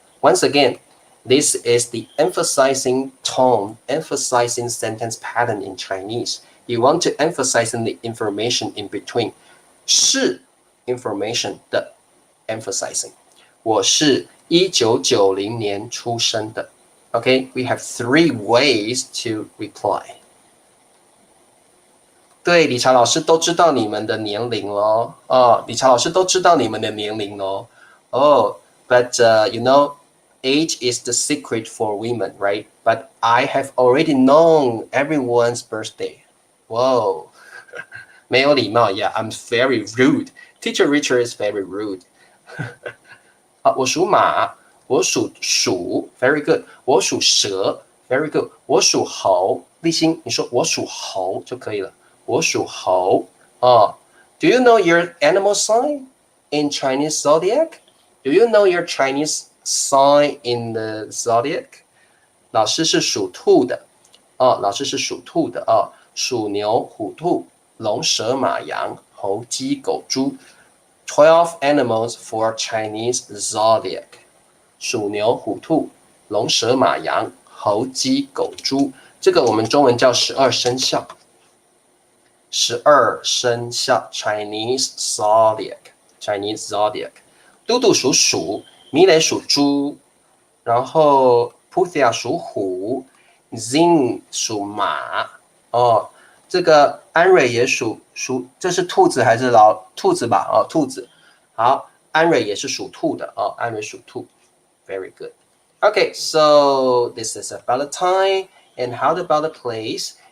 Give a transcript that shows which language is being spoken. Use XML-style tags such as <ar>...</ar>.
<en>Once again, this is the emphasizing tone, emphasizing sentence pattern in Chinese. You want to emphasize the information in between. 是 information 的 emphasizing.</en> <zh>我是1990年出生的。</zh> <en>Okay, we have 3 ways to reply.</en> <zh>对，理查老师都知道你们的年龄咯。理查老师都知道你们的年龄咯。</zh> <en>But you know, age is the secret for women, right? But I have already known everyone's birthday. Whoa,</en> <zh>没有礼貌</zh> <en>Yeah, I'm very rude. Teacher Richard is very rude.</en> <zh>我属马，我属鼠 ，</zh> <en>very good.</en> <zh>我属蛇 ，</zh> <en>very good.</en> <zh>我属猴，立新，你说我属猴就可以了。我属猴</zh> <en>Do you know your animal sign in Chinese zodiac? Do you know your Chinese sign in the zodiac?</en> <zh>老师是属兔的老师是属兔的属牛、虎、兔、龙、蛇、马、羊、猴、鸡、狗、猪。</zh> <en>12 animals for Chinese zodiac.</en> <zh>属牛、虎、兔、龙、蛇、马、羊、猴、鸡、狗、猪。这个我们中文叫12生肖。 12生肖</zh> <en>Chinese zodiac。</en> <zh>嘟嘟属鼠，米蕾属猪，然后 Puthia 属虎 ，Zing 属马这个安蕊也属，这是兔子还是兔子吧？兔子。好，安蕊也是属兔的安蕊属兔 ，</zh> <en>very good. Okay, so this is about the time, and how about the place?</en>